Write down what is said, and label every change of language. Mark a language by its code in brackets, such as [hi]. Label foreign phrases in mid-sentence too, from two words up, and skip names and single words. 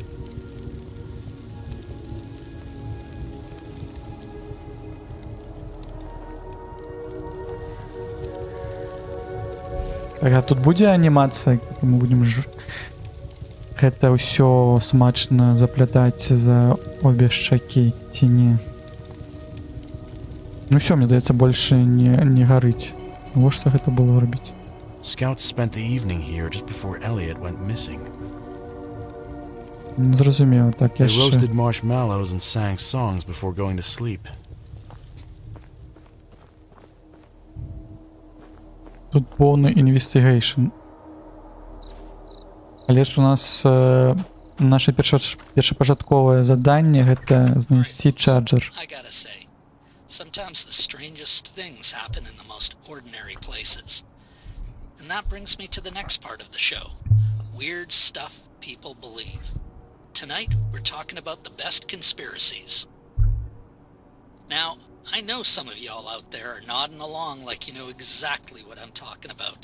[be] Так, а тут будзе анімацыя, мы будем гэта ўсё смачна заплятаць за обе шчакі, ці не? Ну всё, мне здаецца, больше не гарыць. Вот што гэта было рабіць. [en] Scouts spent the evening here just before Elliot went missing. [be] Зразумела, так, [en] They [be] яшчэ. [en] roasted marshmallows and sang songs before going to sleep. [be] Тут поўны investigation. Але ж у нас наша першапачатковае заданне гэта знайсці чарджер. [en] I gotta say, sometimes the strangest things happen in the most ordinary places. And that brings me to the next part of the show. Weird stuff people believe. Tonight, we're talking about the best conspiracies. Now, I know some of y'all out there are nodding along like you know exactly what I'm talking about.